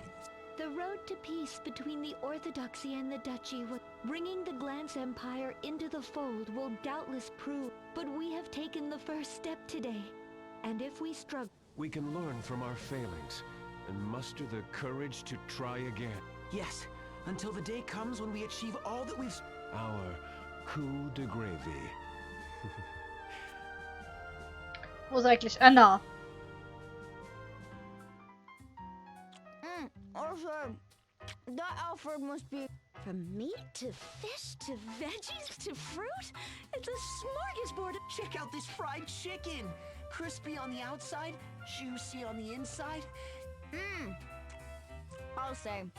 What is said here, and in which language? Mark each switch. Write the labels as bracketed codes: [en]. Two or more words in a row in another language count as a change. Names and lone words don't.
[en] The road to peace between the Orthodoxy and the Duchy, bringing the Glance Empire into the fold, will doubtless prove. But we have taken the first step today. And if we struggle... We can learn from our failings, and muster the courage to try again. Yes, until the day comes when we achieve all that we've... Our [fr] coup de [en] gravy. [de] Wo ist eigentlich Anna? [en] Also, that Alfred must be... From meat to fish to veggies to fruit? It's a smorgasbord. Check out this fried chicken. Crispy on the outside, juicy on the inside. I'll say.